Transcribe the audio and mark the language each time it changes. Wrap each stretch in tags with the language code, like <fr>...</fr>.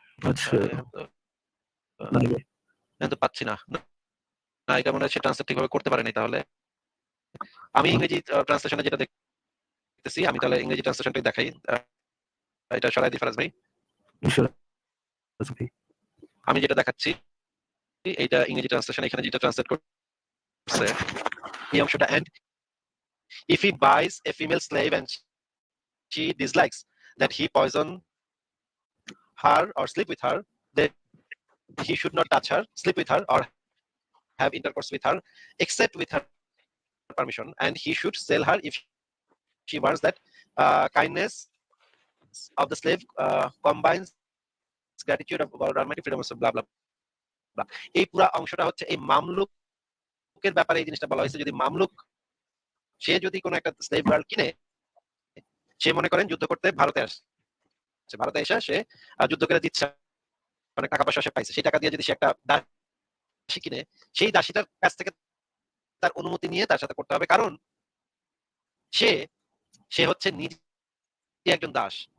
<bn>আচ্ছা তো পাচ্ছি না, এটা মনে হচ্ছে ট্রান্সলেট ঠিকভাবে করতে পারেনি। তাহলে আমি ইংরেজি ট্রান্সলেশনে যেটা দেখতেছি, আমি তাহলে ইংরেজি ট্রান্সলেশনটাই দেখাই। এটা সরাই দিই ফারাজ ভাই। আমি যেটা দেখাচ্ছি এইটা ইংরেজি ট্রান্সলেশন, এখানে যেটা ট্রান্সলেট করছে এই অংশটা,</bn> <en>and if he buys a female slave and she dislikes that he poison her or sleep with her, then he should not touch her, sleep with her, or have intercourse with her except with her permission, and he should sell her if she wants that kindness of the slave combines gratitude of God Almighty, freedom of blah blah blah.</en> <bn>এই পুরো অংশটা হচ্ছে এই মামলুকের ব্যাপারে এই জিনিসটা বলা হয়েছে। যদি মামলুক সে যদি কোনো একটা স্লেভ গার্ল কিনে, সে মনে করেন যুদ্ধ করতে ভারতে আসছে, ভারতে এসে সে যুদ্ধ করে দিচ্ছে, অনেক টাকা পয়সা সে পাইছে, সেই টাকা দিয়ে যদি সে একটা দাসী কিনে, সেই দাসীটার কাছ থেকে তার অনুমতি নিয়ে তার সাথে করতে হবে, কারণ সে হচ্ছে নিজে একজন দাস।</bn>